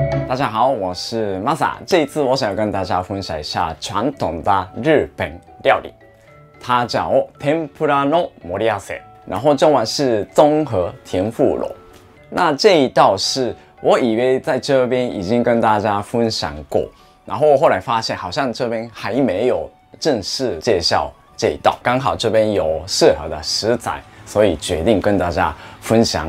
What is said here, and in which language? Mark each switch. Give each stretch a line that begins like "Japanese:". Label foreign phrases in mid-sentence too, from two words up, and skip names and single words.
Chinese: 大家好，我是 Masa。这一次我想要跟大家分享一下传统的日本料理，它叫
Japanese: 天ぷらの盛り合わせ，
Chinese: 然后中文是综合天妇罗。那这一道是我以为在这边已经跟大家分享过，然后后来发现好像这边还没有正式介绍这一道，刚好这边有适合的食材，所以决定跟大家分享。